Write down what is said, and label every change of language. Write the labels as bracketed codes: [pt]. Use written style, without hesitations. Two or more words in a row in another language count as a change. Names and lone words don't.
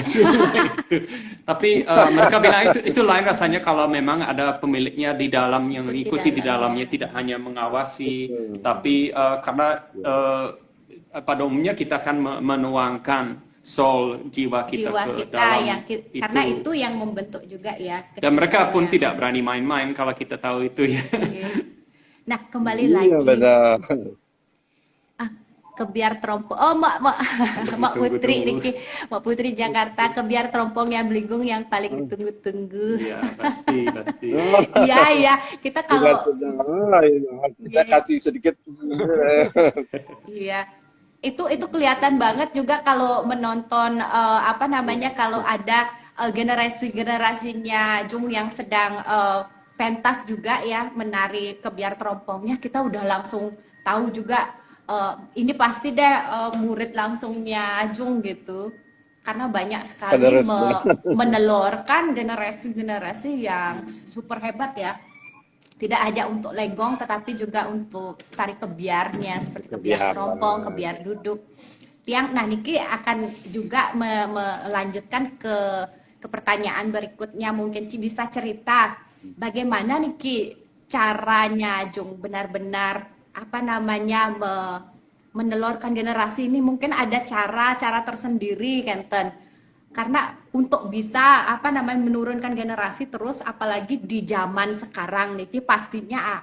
[id] Tapi mereka bilang itu lain rasanya kalau memang ada pemiliknya di dalam yang mengikuti di dalamnya, tidak hanya mengawasi, tapi karena pada umumnya kita akan menuangkan soul jiwa kita ke dalam itu. Karena itu yang membentuk juga ya. Dan mereka pun tidak berani main-main kalau kita tahu itu ya. Nah, kembali lagi. Benar. Kebiar Trompong. Oh, Mak Putri Niki, Mak Putri Jakarta, kebiar Trompong yang Beligung yang paling ditunggu-tunggu. Iya, pasti. Iya, kita kalau kita kasih sedikit. Iya. Itu kelihatan banget juga kalau menonton kalau ada generasinya Jung yang sedang pentas juga ya menari kebiar Trompongnya, kita udah langsung tahu juga ini pasti deh murid langsungnya Jung gitu, karena banyak sekali menelurkan generasi-generasi yang super hebat ya, tidak hanya untuk legong tetapi juga untuk tari kebiarnya seperti kebiar Trompong, kebiar duduk tiang. Nah, Niki akan juga melanjutkan ke pertanyaan berikutnya. Mungkin bisa cerita bagaimana Niki caranya Jung benar-benar menelurkan generasi ini. Mungkin ada cara tersendiri Kenten, karena untuk bisa menurunkan generasi terus, apalagi di zaman sekarang nih pastinya